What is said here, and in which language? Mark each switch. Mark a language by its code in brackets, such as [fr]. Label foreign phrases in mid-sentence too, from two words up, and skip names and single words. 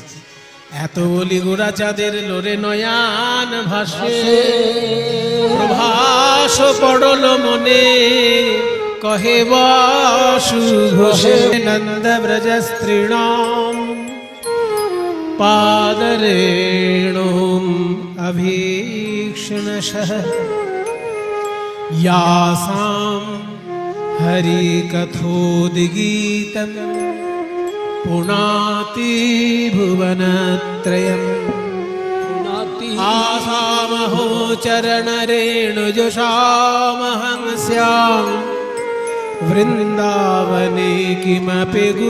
[bn] এত বলি গোরা চাঁদের লোরে নয়ান ভাসে, প্রভাস পড়ল মনে, কহে বাসু ঘোষে [sa] নন্দ ব্রজ স্ত্রীণাম পাদরেণুম অভীক্ষ্ণশঃ यासां हरिकथोद्गीतं पुनाति भुवनत्रयम् आसामहो चरणरेणुजुषामहं स्याम् वृन्दावने किमपि